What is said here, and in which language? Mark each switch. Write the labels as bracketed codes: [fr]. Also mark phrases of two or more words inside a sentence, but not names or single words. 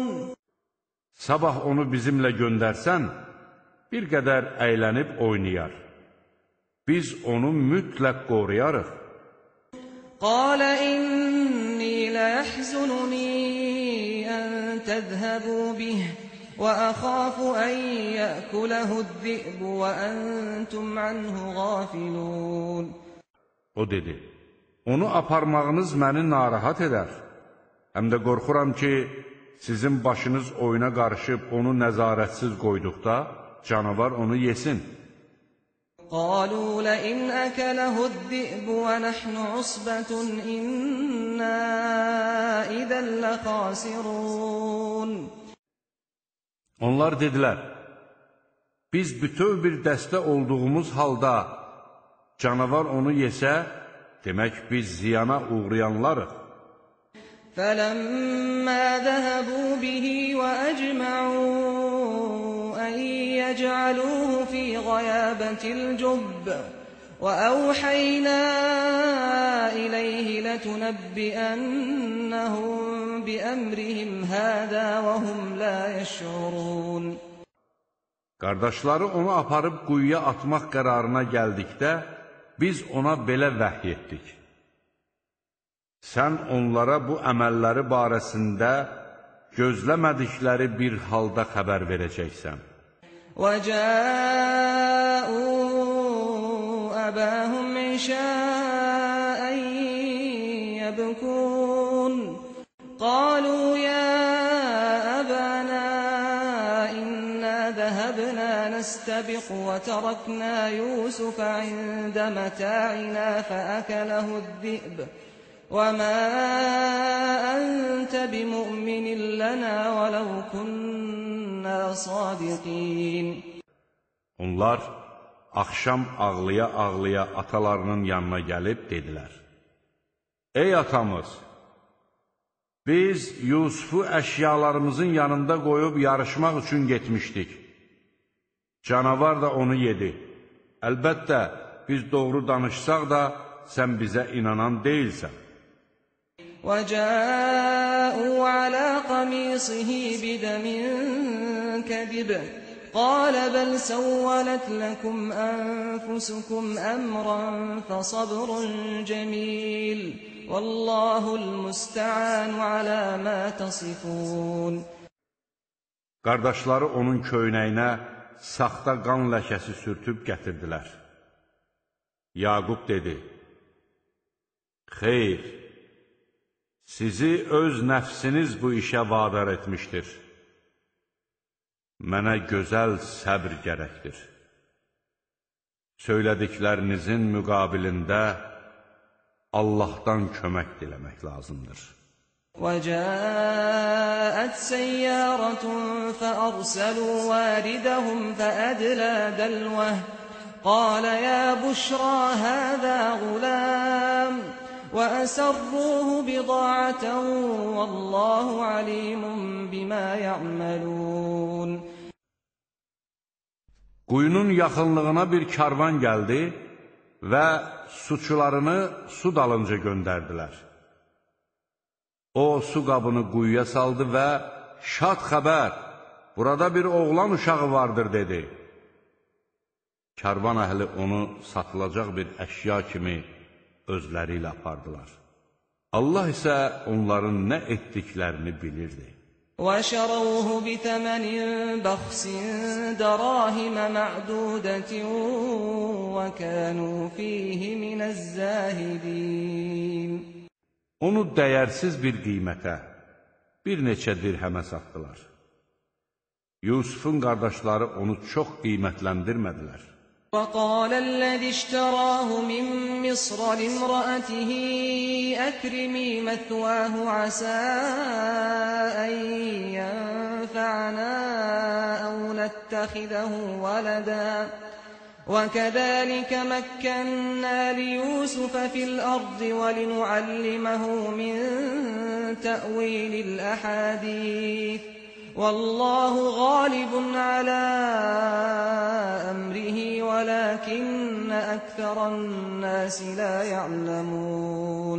[az] Sabah onu bizimlə göndərsən, bir qədər əylənib oynayar. Biz onu mütləq qoruyarıq. [ar] قال إني ليحزنني أن تذهبوا به وأخاف أن يأكله الذئب وأنتم عنه غافلون. [az] O dedi, onu aparmağınız məni narahat edər. Həm də qorxuram ki, sizin başınız oyuna qarışıb onu nəzarətsiz qoyduqda, canavar onu yesin. [ar] قالوا لئن أكله الذئب ونحن عصبة إنا إذا لخاسرون. [az] Onlar dedilər, biz bütöv bir dəstə olduğumuz halda canavar onu yesə, demək biz ziyana uğrayanlarıq. [ar] فَلَمَّا ذَهَبُوا بِهِ وَأَجْمَعُوا أَن يَجْعَلُوهُ فِي غَيَابَةِ الْجُبِّ وَأَوْحَيْنَا إِلَيْهِ لَتُنَبِّئَنَّهُم بِأَمْرِهِمْ هَذَا وَهُمْ لَا يَشْعُرُونَ. [az] Qardaşları onu aparıb quyuya atmaq qərarına gəldikdə, biz ona belə vəhy etdik. Sən onlara bu əməlləri barəsində gözləmədikləri bir halda xəbər verəcəksən. [ar] وَجَاءُوا أَبَاهُمْ عِشَاءً يَبْكُونَ قالوا يا أبانا إنا ذهبنا نستبق وتركنا يوسف عند متاعنا فأكله الذئب وما أنت بمؤمن لنا ولو كنا صادقين. [az] Onlar axşam ağlaya-ağlaya atalarının yanına gəlib dedilər, ey atamız, biz Yusufu əşyalarımızın yanında qoyub yarışmaq üçün getmişdik. Canavar da onu yedi. Əlbəttə, biz doğru danışsaq da, sən bizə inanan deyilsən. [ar] وَجَاءُوا عَلَى قَمِيصِهِ بِدَمٍ كَذِبٍ قَالَ بَلْ سَوَّلَتْ لَكُمْ أَنفُسُكُمْ أَمْرًا فَصَبْرٌ جَمِيلٌ وَاللَّهُ الْمُسْتَعَانُ عَلَى مَا تَصِفُونَ. [az] Qardaşları onun köynəyinə saxta qan ləkəsi sürtüb gətirdilər. Yaqub dedi, xeyr, sizi öz nəfsiniz bu işə vadar etmişdir. Mənə gözəl səbr gərəkdir. Söylədiklərinizin müqabilində Allahdan kömək diləmək lazımdır. [ar] وَجَاءَتْ سَيَّارَةٌ فَأَرْسَلُوا وَارِدَهُمْ فَأَدْلَى دَلْوَهُ قَالَ يَا بُشْرَى هَذَا غُلَامٌ وَأَسَرُّوهُ بِضَاعَةً وَاللَّهُ عَلِيمٌ بِمَا يَعْمَلُونَ. [az] Quyunun yaxınlığına bir karvan gəldi və suçularını su dalınca göndərdilər. O, su qabını quyuya saldı və şad xəbər, burada bir oğlan uşağı vardır, dedi. Karvan əhli onu satılacaq bir əşya kimi özləri ilə apardılar. Allah isə onların nə etdiklərini bilirdi. [ar] وَشَرَوْهُ بِثَمَنٍ بَخْسٍ دَرَاهِمَ مَعْدُودَةٍ وَكَانُوا فِيهِ مِنَ الزَّاهِدِينَ [az] Onu dəyərsiz bir qiymətə, bir neçə dirhəmə satdılar. Yusufun qardaşları onu çox qiymətləndirmədilər. [ar] وَقَالَ الَّذِي اشْتَرَاهُ مِنْ مِصْرَ لِامْرَأَتِهِ أَكْرِمِي مَثْوَاهُ عَسَىٰ أَنْ يَنفَعَنَا أَوْ نَتَّخِذَهُ وَلَدًا وَكَذَلِكَ مَكَّنَّا لِيُوسُفَ فِي الْأَرْضِ وَلِنُعَلِّمَهُ مِنْ تَأْوِيلِ الْأَحَادِيثِ وَاللَّهُ غَالِبٌ عَلَى أَمْرِهِ وَلَكِنَّ أَكْثَرَ النَّاسِ لَا يَعْلَمُونَ